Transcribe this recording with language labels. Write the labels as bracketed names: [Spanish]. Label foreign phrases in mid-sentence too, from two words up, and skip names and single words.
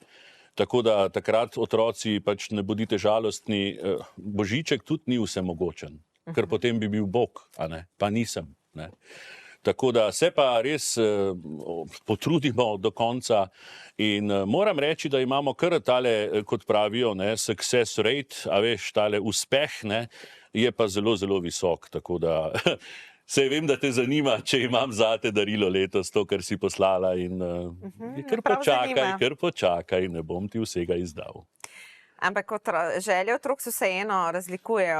[Slovenian] Tako da takrat otroci pač ne bodite žalostni, božiček tudi ni vsemogočen, ker potem bi bil Bog, a ne, pa nisem. Ne. Tako da se pa res potrudimo do konca in moram reči, da imamo kar tale, kot pravijo, ne, [English] success rate, [Slovenian] a veš, tale uspeh, ne, je pa zelo, zelo visok, tako da... Sej vem, da te zanima, če imam zate darilo letos, to, kar si poslala in kar počakaj, ne bom ti vsega izdal. Ampak želje otrok se vseeno razlikujejo.